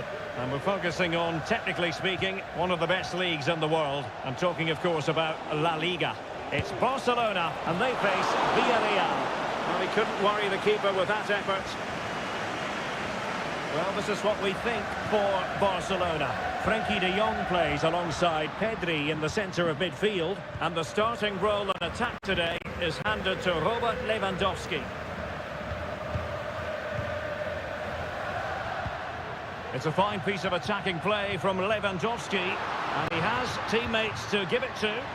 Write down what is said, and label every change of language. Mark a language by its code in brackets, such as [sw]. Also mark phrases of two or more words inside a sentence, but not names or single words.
[en] And we're focusing on, technically speaking, one of the best leagues in the world. I'm talking, of course, about La Liga. It's Barcelona, and they face Villarreal. Well, he couldn't worry the keeper with that effort. Well, this is what we think for Barcelona. Frenkie de Jong plays alongside Pedri in the centre of midfield, and the starting role in attack today is handed to Robert Lewandowski. It's a fine piece of attacking play from Lewandowski, and he has teammates to give it to.